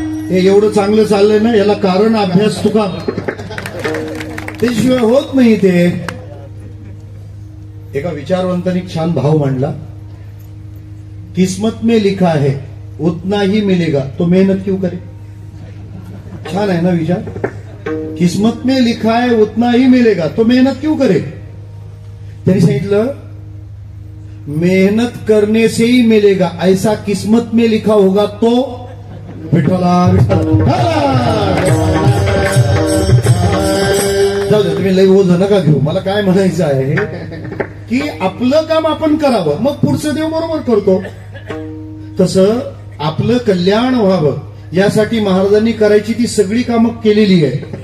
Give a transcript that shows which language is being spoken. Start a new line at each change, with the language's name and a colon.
Marathi: हे एवढं चांगलं चाललंय ना, याला कारण अभ्यास तुका त्याशिवाय होत नाही. ते एका विचारवंतांनी छान भाव मांडला,
Hindi: किस्मत में लिखा है उतना ही मिलेगा तो मेहनत क्यों करे.
Marathi: छान आहे ना विचार.
Hindi: किस्मत में लिखा है उतना ही मिलेगा तो मेहनत क्यों करे.
Marathi: त्यांनी सांगितलं
Hindi: मेहनत करने से ही मिलेगा, ऐसा किस्मत में लिखा होगा तो विठ्ठला विठ्ठला.
Marathi: जाऊ दे, तुम्ही लई ओझ नका घेऊ. मला काय म्हणायचं आहे की आपलं काम आपण करावं, मग पुढचं देव बरोबर करतो. तसं आपलं कल्याण व्हावं यासाठी महाराजांनी करायची ती सगळी कामं केलेली आहे.